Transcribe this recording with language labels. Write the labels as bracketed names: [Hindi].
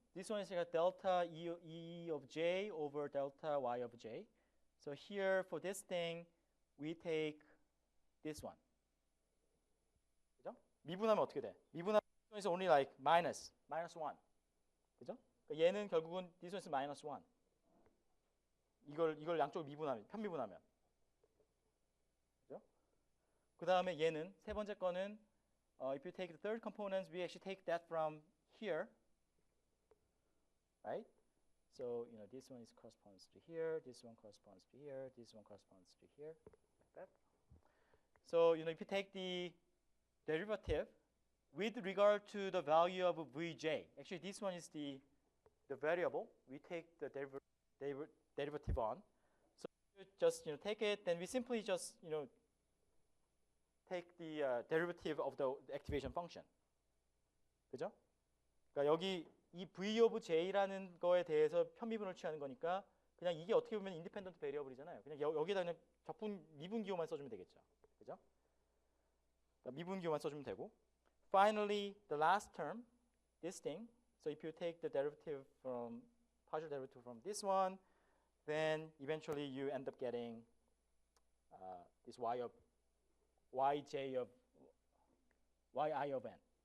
[English] This one is delta E of J over delta Y of J. So here for this thing, we take this one. [Korean] 그죠? 미분하면 어떻게 돼? 미분하면 [English] this one is only minus 1. [Korean] 그죠? 얘는 결국은 [English] this one is minus 1. [Korean] 이걸 양쪽을 미분하면, 편미분하면. 그죠? 그 다음에 얘는 세 번째 거는 [English] if you take the third components, we actually take that from here. Right? So, this one corresponds to here, this one corresponds to here, this one corresponds to here, like that. So, if you take the derivative with regard to the value of Vj, actually this one is the variable we take the derivative on. So, you just take it, then we simply just take the derivative of the activation function. [Korean] 그죠? 그러니까 여기 이 V of J라는 거에 대해서 편미분을 취하는 거니까 그냥 이게 어떻게 보면 인디펜던트 베리어블이잖아요. 그냥 여기다 그냥 미분 기호만 써주면 되겠죠. 그죠? 그러니까 미분 기호만 써주면 되고. [English] Finally, the last term, this thing. So if you take the derivative from partial derivative from this one, then eventually you end up getting this Yj of Yi of n.